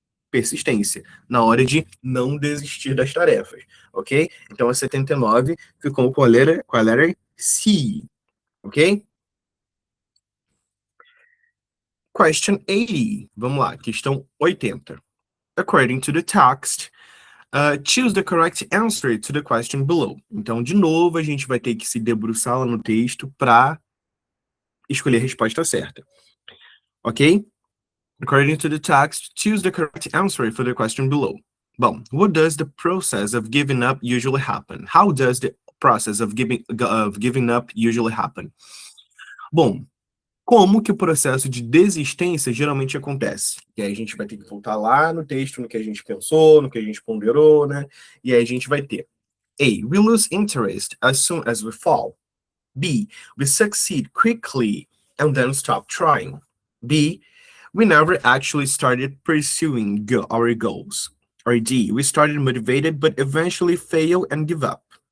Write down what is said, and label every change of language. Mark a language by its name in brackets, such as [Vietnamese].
[Portuguese] Persistência, na hora de não desistir das tarefas, ok? Então, a 79 ficou com a letra C, ok? [English] Question 80, [Portuguese] vamos lá, questão 80. [English] According to the text, choose the correct answer to the question below. [Portuguese] Então, de novo, a gente vai ter que se debruçar lá no texto para escolher a resposta certa. Ok? [English] According to the text, choose the correct answer for the question below. Bom, what does the process of giving up usually happen? How does the process of giving up usually happen? [Portuguese] Bom, como que o processo de desistência geralmente acontece? E aí a gente vai ter que voltar lá no texto, no que a gente pensou, no que a gente ponderou, né? E aí a gente vai ter A. [English] We lose interest as soon as we fall. B. We succeed quickly and then stop trying. B. We never actually started pursuing our goals. Or D. We started motivated but eventually fail and give up.